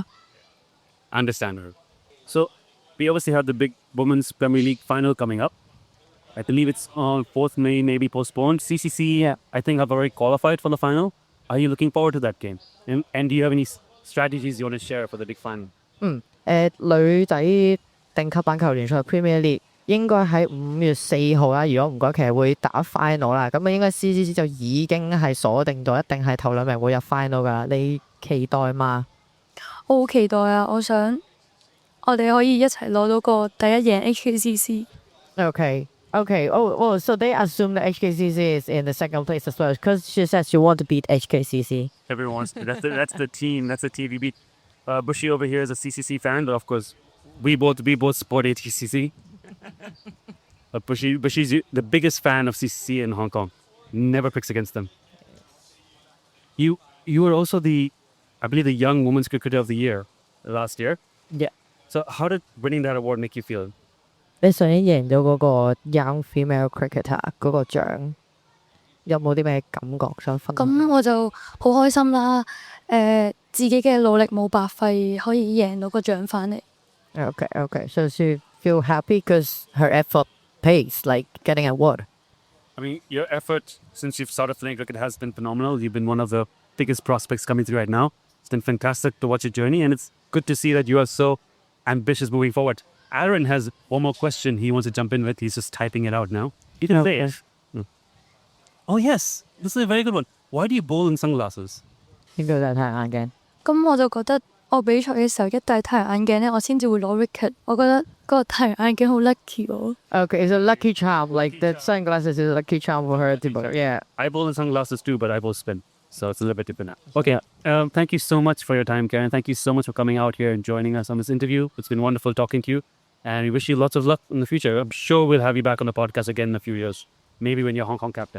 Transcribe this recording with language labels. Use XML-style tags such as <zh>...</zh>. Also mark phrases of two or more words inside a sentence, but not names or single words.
<en>Understandable. So, we obviously have the big Women's Premier League final coming up. I believe it's on 4th May, maybe postponed. CCC, I think, have already qualified for the final. Are you looking forward to that game? And do you have any strategies you want to share for the big final?</en> <yue>女仔頂級板球聯賽 Premier League 應該喺5月4號啦。如果唔該，其實會打 final 啦。咁啊，應該 CCC 就已經係鎖定到，一定係頭2名會入 final 㗎啦。你期待嗎？我好期待啊！我想我哋可以一齊攞到個第一贏 HKCC。</yue> <en>Okay. Oh, so they assume that HKCC is in the second place as well, because she says she want to beat HKCC. Everyone wants to. That's the team. That's the team we beat. Buschy over here is a CCC fan, but of course, we both support HKCC. But Bushy's the biggest fan of CCC in Hong Kong. Never picks against them. You were also I believe, the Young Women's Cricketer of the Year last year. Yeah. So how did winning that award make you feel?</en> <yue>你上年贏咗嗰個 Young Female Cricketer 嗰個獎，有冇啲咩感覺想分享？咁我就好開心啦！自己嘅努力冇白費，可以贏到個獎翻嚟。</yue> <en>Okay. So she feel happy because her effort pays, like getting an award. I mean, your effort since you've started playing cricket has been phenomenal. You've been one of the biggest prospects coming through right now. It's been fantastic to watch your journey, and it's good to see that you are so ambitious moving forward. Aaron has one more question he wants to jump in with. He's just typing it out now. You can say it. Oh, yes. This is a very good one. Why do you bowl in sunglasses?</en> <yue>應該就係太眼鏡。咁我就覺得我比賽嘅時候一戴太陽眼鏡咧，我先至會攞 wicket。我覺得嗰個太陽眼鏡好 lucky 喎。</yue> <en>Okay, it's a lucky charm. Like the sunglasses is a lucky charm for her. Yeah. I bowl in sunglasses too, but I bowl spin. So it's a little bit different now. Okay, thank you so much for your time, Karen. Thank you so much for coming out here and joining us on this interview. It's been wonderful talking to you. And we wish you lots of luck in the future. I'm sure we'll have you back on the podcast again in a few years. Maybe when you're Hong Kong captain.</en>